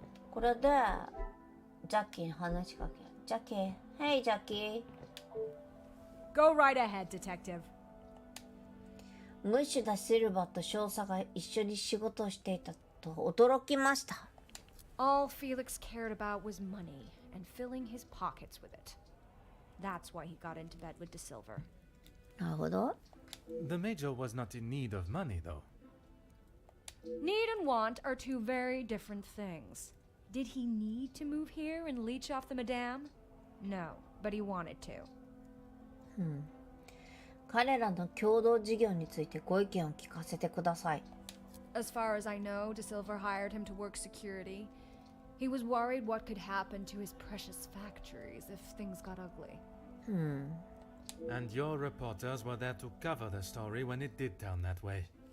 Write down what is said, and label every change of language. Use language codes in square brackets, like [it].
[ja] これで、ジャッキーに話しかける。ジャッキー。 Hey, ジャッキー。 [en] Go right ahead, detective. [ja] ムッシュダ・シルバーと少佐が一緒に仕事をしていたと驚きました。 [en] All Felix cared about was money and filling his pockets with it. That's why he got into bed with De Silver. [ja] なるほど。 [en] The Major was not in need of money, though. Need and want are two very different things. Did he need to move here and leech off the Madame? No, but he wanted to. [ja] 彼らの共同事業についてご意見を聞かせてください。 [en] As far as I know, De Silver hired him to work security. He was worried what could happen to his precious factories if things got ugly. And your reporters were there to cover the story when it did turn that way.